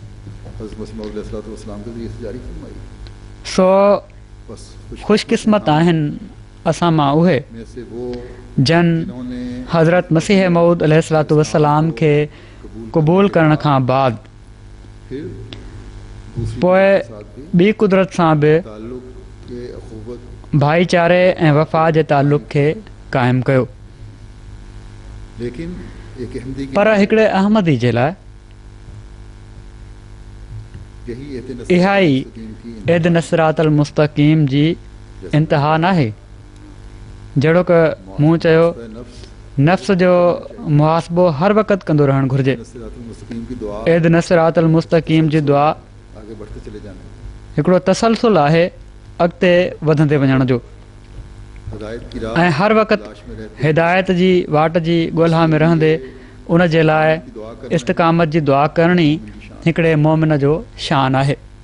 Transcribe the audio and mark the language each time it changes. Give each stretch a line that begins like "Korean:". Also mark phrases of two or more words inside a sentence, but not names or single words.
Sindhi: सो ख़ुशकिस्मत आहिनि असां मां उहे जन हज़रत मसीह मऊद
Arabic: عليه الصلاة والسلام
Sindhi: खे क़बूल करण खां बाद पोइ ॿी कुदरत सां बि भाईचारे ऐं वफ़ा जे ताल्लुक़ खे क़ाइमु कयो। पर हिकिड़े अहमदी जे लाइ इहा ई
Arabic: اهدنا الصراط المستقيم
Sindhi: जी इंतिहा नाहे। जहिड़ो की मूं चयो नफ़्स जो मुहासिबो हर वक़्तु कंदो रहणु घुरिजे।
Arabic: اهدنا الصراط المستقيم
Sindhi: जी दुआ हिकिड़ो तसलसल आहे अॻिते वधंदे वञण जो, ऐं हर वक़्तु हिदायत जी वाट जी ॻोल्हा में रहंदे उन जे लाइ इस्तिक़ामत जी दुआ करणी हिकिड़े मोमिन जो शान आहे।